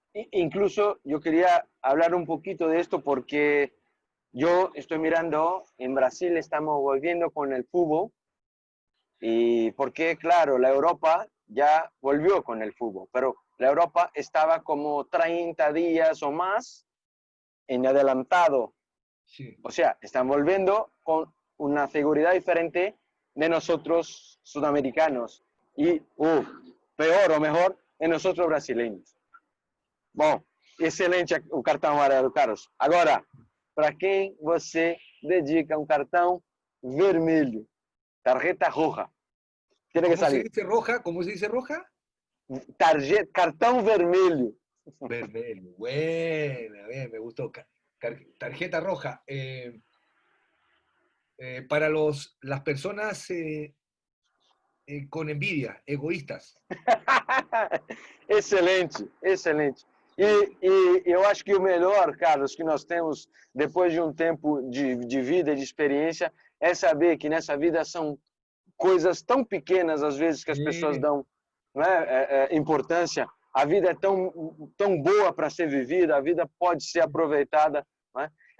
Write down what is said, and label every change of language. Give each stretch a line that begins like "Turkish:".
Spanish: Incluso yo quería hablar un poquito de esto porque yo estoy mirando, en Brasil estamos volviendo con el fútbol y porque, claro, la Europa ya volvió con el fútbol, pero la Europa estaba como 30 días o más en adelantado. Sí. O sea, están volviendo con una seguridad diferente de nosotros sudamericanos y, peor o mejor, de nosotros brasileños.
Portuguese: Bom, excelente o cartão amarelo, Carlos. Agora, para quem você dedica um cartão vermelho,
Spanish: tarjeta roja. Tiene que ¿Cómo se salir. dice roja? ¿Cómo se dice roja?
Portuguese: Cartão vermelho. Vermelho.
Spanish: Buena, bien, me gustó. Tarjeta roja. Para las personas con envidia, egoístas.
Portuguese: Excelente, excelente. E eu acho que o melhor, Carlos, que nós temos depois de um tempo de vida, de experiência, é saber que nessa vida são coisas tão pequenas, às vezes, que as pessoas
Spanish: Sí,
Portuguese: dão, não é, importância. A vida é tão boa para ser vivida, a vida pode ser aproveitada. Não é?